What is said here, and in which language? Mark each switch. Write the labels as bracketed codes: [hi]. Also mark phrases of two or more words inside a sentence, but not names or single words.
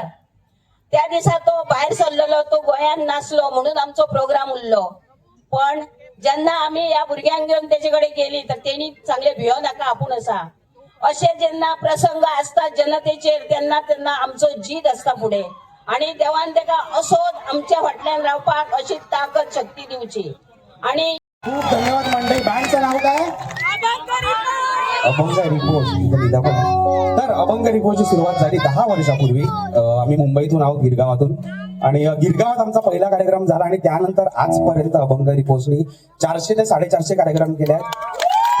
[kok] त्या दिसा तो भायर सरलेलो, तो गोंयान नासलो म्हणून आमचो प्रोग्राम उरलो, पण जेन्ना आमी ह्या भुरग्यांक घेवन तेजे कडेन गेली तर तेणी सांगले भियो नाका आपूण आसा। अशे जेन्ना प्रसंग आसतात जनतेचेर तेन्ना तेन्ना आमचो जीत आसता फुडें आणि देवान तेका असोच आमच्या फाटल्यान रावपाक अशी ताकद शक्ती दिवची। आणि [mr] खूप धन्यवाद मंडळी। बँडचं नाव काय? अभंग रिपोर्ट। तर अभंग रिपोर्टची सुरुवात झाली 10 वर्षापूर्वी। आम्ही मुंबईतून आहोत, गिरगावातून, आणि गिरगावात आमचा पहिला कार्यक्रम झाला आणि त्यानंतर आजपर्यंत अभंग रिपोर्टनी 400 ते 450 कार्यक्रम केले आहेत।